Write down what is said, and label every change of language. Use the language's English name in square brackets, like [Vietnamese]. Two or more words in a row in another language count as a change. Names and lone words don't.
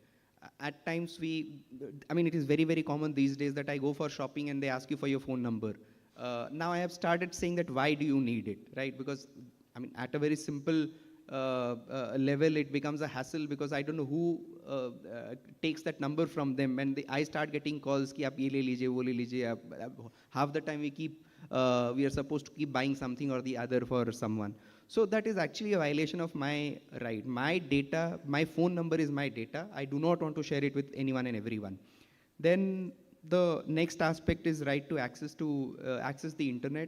[English] At times it is very, very common these days that I go for shopping and they ask you for your phone number. Now I have started saying that why do you need it, right? Because at a very simple level, it becomes a hassle because I don't know who takes that number from them, and I start getting calls [Hindi] कि आप ये ले लीजिए, वो ले लीजिए. [English] Half the time we are supposed to keep buying something or the other for someone. So that is actually a violation of my right. My data, my phone number is my data. I do not want to share it with anyone and everyone. Then the next aspect is right to access the internet.